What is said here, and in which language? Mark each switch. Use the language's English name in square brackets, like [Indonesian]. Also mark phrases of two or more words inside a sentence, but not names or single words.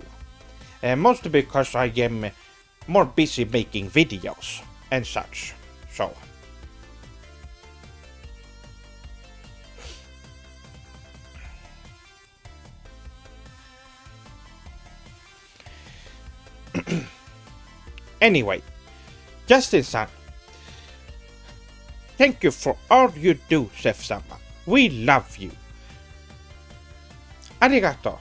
[English] Mostly because I am more busy making videos and such. So. Anyway, Justin-san, thank you for all you do, Sef-sama. We love you. [Japanese] Arigato.